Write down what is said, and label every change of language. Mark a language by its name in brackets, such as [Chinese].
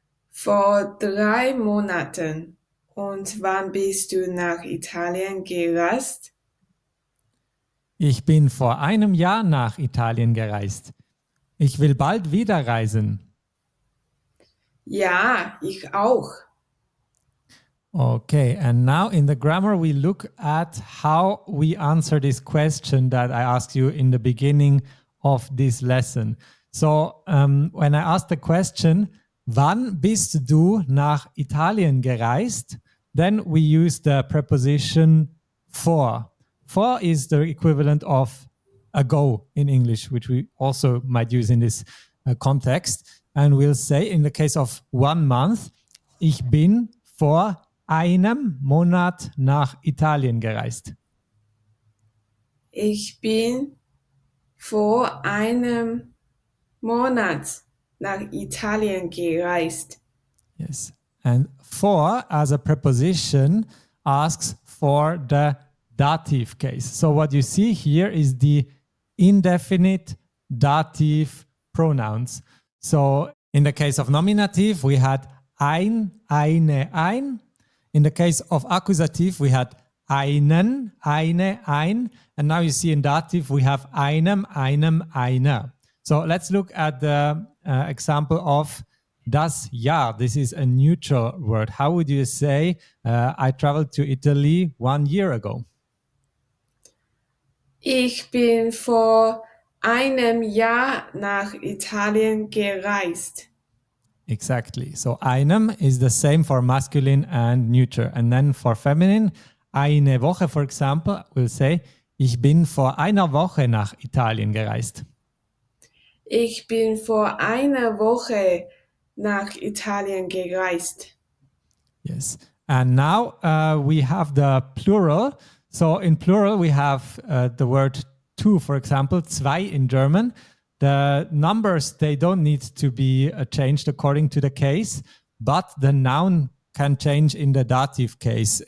[German] Vor 3 Monaten. Und wann bist du nach Italien gereist? Ich bin vor einem Jahr nach Italien gereist. Ich will bald wieder reisen. Ja, ich auch. [English] Okay, and now in the grammar we look at how we answer this question that I asked you in the beginning of this lesson. So when I asked the question, [German] wann bist du nach Italien gereist? [English] Then we use the preposition for. For is the equivalent of ago in English, which we also might use in this context. And we'll say in the case of 1 month, [German] ich bin vor einem Monat nach Italien gereist. Ich bin vor einem Monat nach Italien gereist. [English] Yes. And for as a preposition asks for the dative case. So what you see here is the indefinite dative pronouns. So in the case of nominative, we had ein, eine, ein. In the case of accusative, we had einen, eine, ein. And now you see in dative, we have einem, einem, einer. So let's look at the example of das Jahr. This is a neutral word. How would you say, I traveled to Italy 1 year ago? [German] Ich bin vor einem Jahr nach Italien gereist. [English] Exactly. So einem is the same for masculine and neuter. And then for feminine, [German] eine Woche, [English] for example, we'll say, [German] ich bin vor einer Woche nach Italien gereist. Ich bin vor einer Woche nach Italien gereist. [English] Yes. And now we have the plural. So in plural, we have the word two, for example, zwei in German. The numbers, they don't need to be changed according to the case, but the noun can change in the dative case.